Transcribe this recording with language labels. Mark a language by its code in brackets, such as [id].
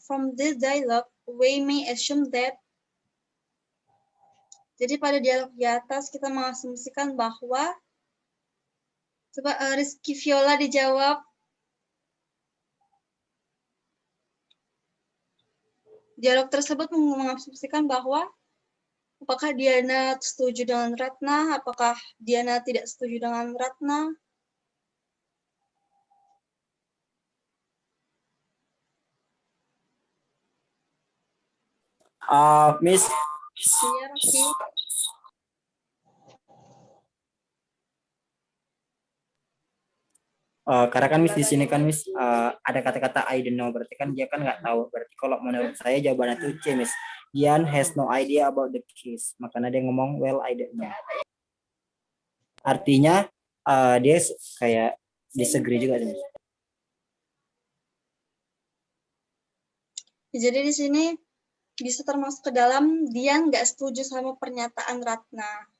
[en] From this dialogue, we may assume that. [id] Jadi pada dialog di atas kita mengasumsikan bahwa, coba Rizky Viola dijawab. Dialog tersebut mengasumsikan bahwa apakah Diana setuju dengan Ratna, apakah Diana tidak setuju dengan Ratna. [en] Miss, [id] Iya, Raffi. karena kan Miss di sini kan Miss ada kata-kata I don't know, berarti kan dia kan nggak tahu. Berarti kalau menurut saya jawabannya itu C, Miss. [en] Dian has no idea about the case. [id] Makanya dia ngomong [en] well I don't know. [id] Artinya dia kayak disagree juga, Miss. Jadi di sini bisa termasuk ke dalam Dian nggak setuju sama pernyataan Ratna.